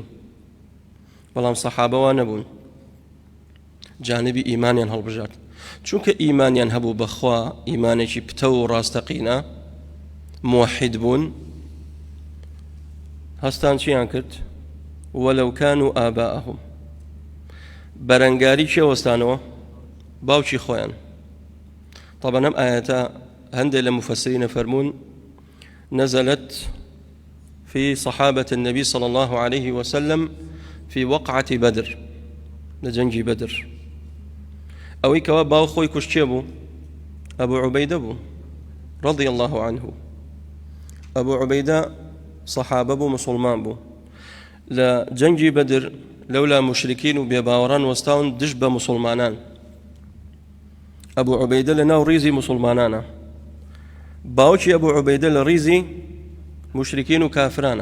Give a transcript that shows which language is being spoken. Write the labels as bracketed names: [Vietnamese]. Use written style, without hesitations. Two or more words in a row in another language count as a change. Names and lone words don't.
[Central Kurdish] بەڵام سەحابەوە نەبوون، جانبی ئیمانیان هەڵبژارد، چونکە ئیمانیان هەبوو بەخوا، ئیمانێکی پتە و ڕاستەقینە، موحید بوون. هەستان چیان کرد؟ [Arabic] وەلەو کانوا ئاباءەهم، [Central Kurdish] بەرەنگاری کێوەستانەوە؟ باوکی خۆیان. طبعا ئەم ئاەتە هەندێک لە مفەسرینە فەرموون [Arabic] نزلت في صحابة النبي صلى الله عليه وسلم في وقعة بدر، [Central Kurdish] لجنجي بدر. ئەوەی کەوا باو خۆی کوشتێ بوو، ئەبوو عوبەیدە بوو [Arabic] رضي الله عنه. [Central Kurdish] ئەبوو عوبەیدە صحابە بوو، مسلمان بوو. لە جەنگی بەدر لەولا مشرکین و بێباوەڕان وەستاون دژ بە مسلمانان. ئەبوو عوبەیدە لە ناو ڕیزی مسلمانانە، باوکی ئەبوو عوبەیدە لە ڕیزی مشرکین و کافرانە.